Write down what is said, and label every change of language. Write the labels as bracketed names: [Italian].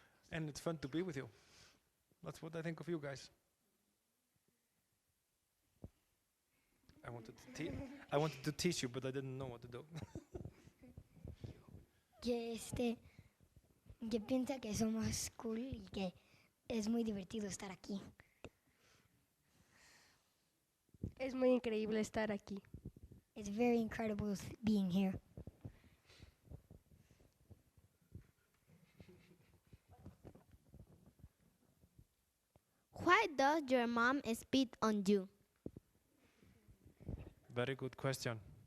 [English] And it's fun to be with you. That's what I think of you guys. I wanted to tease you, but I didn't know what to do. [Spanish] Que piensa que somos cool y que es muy divertido estar aquí. Es muy increíble estar aquí. [English] It's very incredible being here. Why does your mom spit on you? Very good question.